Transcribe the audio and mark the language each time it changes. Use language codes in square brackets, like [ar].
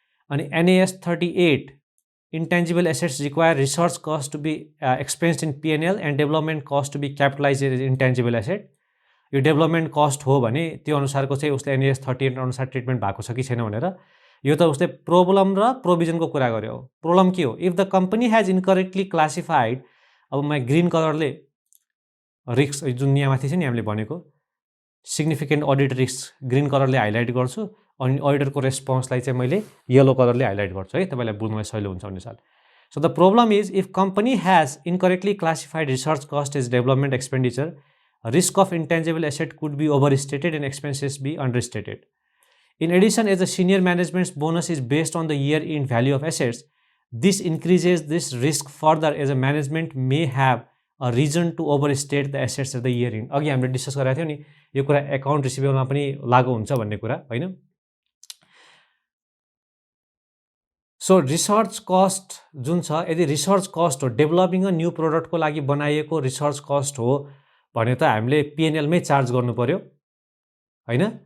[ne] अनि [en] NAS 38 intangible assets require research cost to be expensed in P&L and development cost to be capitalized as intangible asset। [ne] यो development cost हो भने त्यो अनुसारको चाहिँ उसले एनएएस 38 अनुसार ट्रिटमेन्ट भएको छ कि छैन भनेर यो त उसले प्रोब्लम र प्रोभिजनको कुरा गर्यो। प्रोब्लम के हो? [en] if the company has incorrectly classified, [ne] अब म ग्रीन कलरले रिस्क जुन यहाँमाथि छ नि हामीले भनेको significant audit risk green कलरले highlight गर्छु अनि अडिटरको रेस्पोन्सलाई चाहिँ मैले येलो कलरले हाइलाइट गर्छु है, तपाईलाई बुझ्नलाई सजिलो हुन्छ अनुसार। [en] So the problem is if company has incorrectly classified research cost as development expenditure, risk of intangible asset could be overstated and expenses be understated. In addition, as the senior management's bonus is based on the year-end value of assets, this increases this risk further as a management may have a reason to overstate the assets at the year-end. [ne] अघि हामीले discuss गरेका थियौँ नि यो कुरा account रिसिभेबलमा पनि लागू हुन्छ भन्ने कुरा हैन। सो रिसर्च कस्ट जुन छ यदि रिसर्च कस्ट हो डेभलपिङ अ न्यू प्रोडक्टको लागि बनाइएको रिसर्च कस्ट हो भने त हामीले पिएनएलमै चार्ज गर्नु पर्यो हैन।